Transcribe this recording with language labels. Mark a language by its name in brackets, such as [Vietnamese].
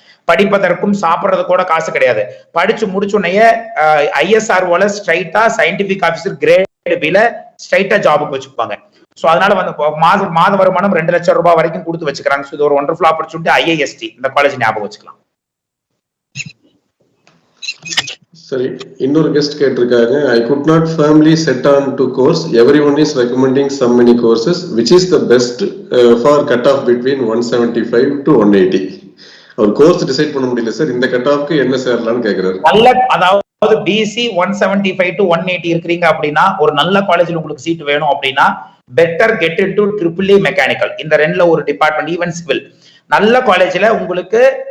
[Tamil] படிப்பதற்கும் சாப்பிடறது கூட காசு கிடையாது. படிச்சு முடிச்சுடனே ISROல ஸ்ட்ரைட்டா சயின்டிபிக் ஆபீசர் கிரேட் பில ஸ்ட்ரைட்டா ஜாபுக்கு வச்சுப்பாங்க. சோ அதனால வந்து மாத வருமானம் 2 லட்சம் ரூபாய் வரைக்கும் கொடுத்து வச்சுக்கிறாங்க. இது ஒரு ஒண்டர்ஃபுல் ஆப்பர்ச்சுனிட்டி. IIST இந்த காலேஜ் ஞாபகம் வச்சுக்கலாம். சரி, இன்னொரு கெஸ்ட் கேட்டிருக்காங்க. [English] I could not firmly set on to course. Everyone is recommending so many courses. Which is the best for cutoff between 175 to 180? [Tamil] ஒரு கோர்ஸ் டிசைட் பண்ண முடியல சார், இந்த கட் ஆஃப்க்கு என்ன சேரலாம்னு கேக்குறாரு. நல்ல, அதாவது BC 175 to 180 இருக்கீங்க அப்படின்னா, ஒரு நல்ல காலேஜ்ல உங்களுக்கு சீட் வேணும் அப்படின்னா [English] better get into [Tamil] EEE mechanical. இந்த ரெண்டுல ஒரு டிபார்ட்மெண்ட், ஈவன் சிவில். நல்ல காலேஜ்ல உங்களுக்கு